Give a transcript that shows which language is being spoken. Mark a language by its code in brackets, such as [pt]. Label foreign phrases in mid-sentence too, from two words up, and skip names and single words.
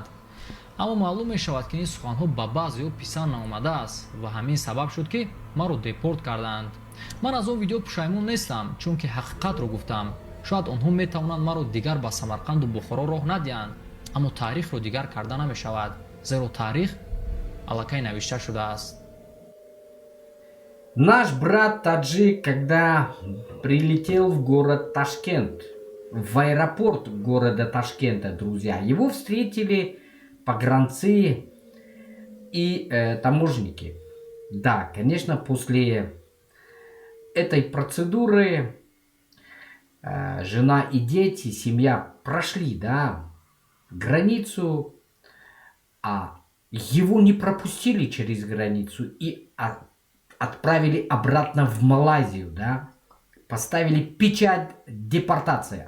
[tg] аммо маълум мешавад ки ин суханҳо ба баъзеҳо писанд наомадааст ва ҳамин сабаб шуд ки маро депорт карданд. ман аз он видео пушаймон нестам, чунки ҳақиқатро гуфтам. шояд онҳо метавонанд маро дигар ба Самарқанду Бухоро роҳ надиҳанд, аммо таърихро дигар карда намешавад, зеро таърих аллакай навишта шудааст. [ru] Наш брат таджик, когда прилетел в город Ташкент, в аэропорт города Ташкента, друзья, его встретили погранцы и таможенники. Да, конечно, после этой процедуры жена и дети, семья прошли, да, границу, а его не пропустили через границу и отправили обратно в Малайзию, да, поставили печать депортация.